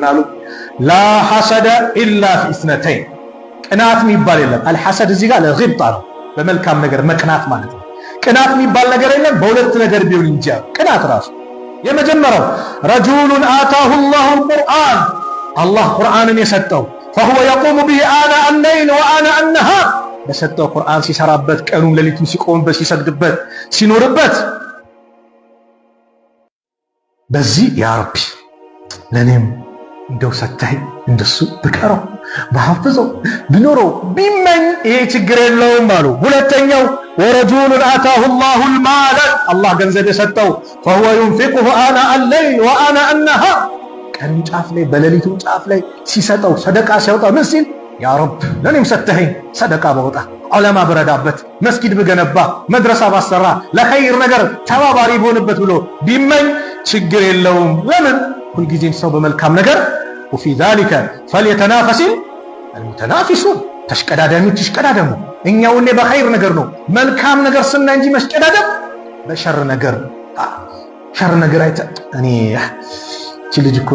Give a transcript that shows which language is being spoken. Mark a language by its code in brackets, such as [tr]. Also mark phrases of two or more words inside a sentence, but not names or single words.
[am] አሉ [ar] لا حسد إلا في اثنتين፣ [am] ቅናት የሚባል የለም። አልሐሰድ እዚህ ጋር ለግብጣ ነው፣ በመልካም ነገር መቅናት ማለት ነው። ቅናት የሚባል ነገር የለም በሁለት ነገር ቢሆን እንጂ ቅናት ራሱ የመጀመሪያው [ar] رجل آتاه الله القرآن፣ [am] አላህ ቁርአንን የሰጠው [ar] فهو يقوم به آناء الليل وآناء النهار፣ [am] በሰጠው ቁርአን ሲሰራበት ቀኑን ሌሊቱን ሲቆምበት ሲሰግድበት ሲኖርበት በዚህ [ar] يا ربي [am] ለኔም እንደው ሰታይ እንደሱ ብቀረው በሐፍዘው ቢኖረው ቢመኝ ይሄ ችግር የለውም አሉ። ሁለተኛው [ar] ورجل آتاه الله المال፣ [am] አላህ ገንዘብ የሰጠው [ar] فهو ينفقه آناء الليل وآناء النهار፣ [am] ቀን ጫፍ ላይ በሌሊቱ ጫፍ ላይ ሲሰጠው ሰደቃ ሲያወጣ ምን ሲል [ar] يا رب [am] ለኔም ሰተኸኝ ሰደቃ ባወጣ ዑለማ ብረዳበት መስጊድ ብገነባ መድረሳ ባሰራ ለኸይር ነገር ተባባሪ በሆነበት ብሎ ቢመኝ ችግር የለውም። ለምን? ሁልጊዜም ሰው በመልካም ነገር [ar] وفي ذلك فليتنافس المتنافسون፣ [am] ተሽቀዳዳሚዎች ይሽቀዳደሙ። እኛው በኸይር ነገር ነው መልካም ነገር ስናይ እንጂ መስቀዳደም በሸር ነገር እኔ እቺ ልጅ እኮ